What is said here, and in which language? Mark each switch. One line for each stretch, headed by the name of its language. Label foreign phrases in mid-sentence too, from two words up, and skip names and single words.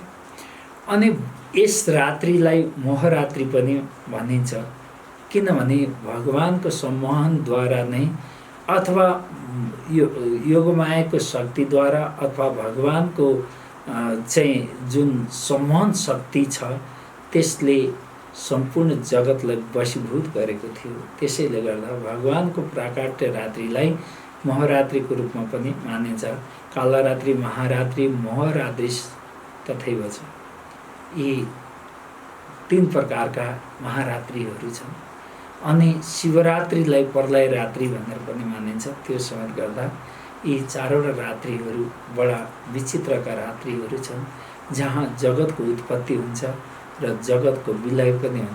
Nepali: अनि यस रात्रिलाई मोहरात्रि पनि भनिन्छ, किनभने भगवानको सम्मोहनद्वारा नै अथवा योगमायाको शक्तिद्वारा अथवा भगवानको चाहिँ जुन सम्मोहन शक्ति छ त्यसले सम्पूर्ण जगतलाई वशीभूत गरेको थियो। त्यसैले गर्दा भगवानको प्राकट्य रात्रिलाई मोहरात्रिको रूपमा पनि मानिन्छ। कालरात्रि, महारात्रि, मोहरात्रि तथैव छ। यी 3 प्रकारका महारात्रिहरू छन्। अनि शिवरात्रिलाई प्रलय रात्रि भनेर पनि मानिन्छ। त्यो समेत गर्दा यी 4वटा रात्रिहरू बडा विचित्रका रात्रिहरू छन्, जहाँ जगतको उत्पत्ति हुन्छ र जगतको विलय पनि हुन्छ।